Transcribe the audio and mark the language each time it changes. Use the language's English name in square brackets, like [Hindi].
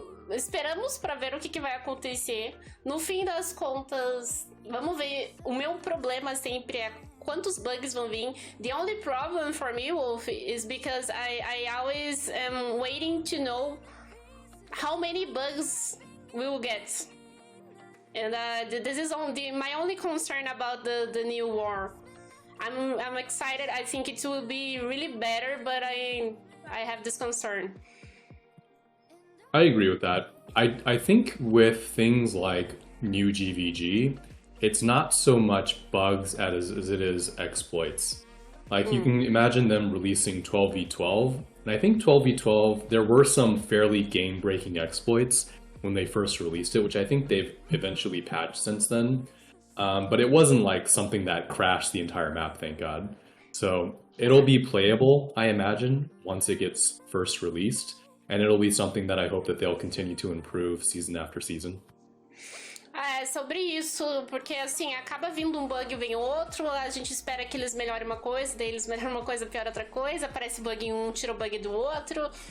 [Portuguese] Esperamos para ver o que vai acontecer. No fim das contas, vamos ver. O meu problema sempre é quantos bugs vão vir. [English] The only problem for me, Wolf, is because I always am waiting to know how many bugs we will get. And this is my only concern about the new war. I'm excited. I think it will be really better, but I have this concern. I agree with that. I think with things like new GVG, it's not so much bugs as it is exploits. Like you can imagine them releasing 12v12, and I think 12v12, there were some fairly game-breaking exploits when they first released it, which I think they've eventually patched since then. But it wasn't like something that crashed the entire map, thank God. So it'll be playable, I imagine, once it gets first released. And it'll be something that I hope that they'll continue to improve season after season. [Portuguese] É sobre isso, porque assim, acaba vindo um bug, vem outro, a gente espera que eles melhorem uma coisa, daí eles melhoram uma coisa, piora outra coisa, aparece bug em um, tira o bug do outro.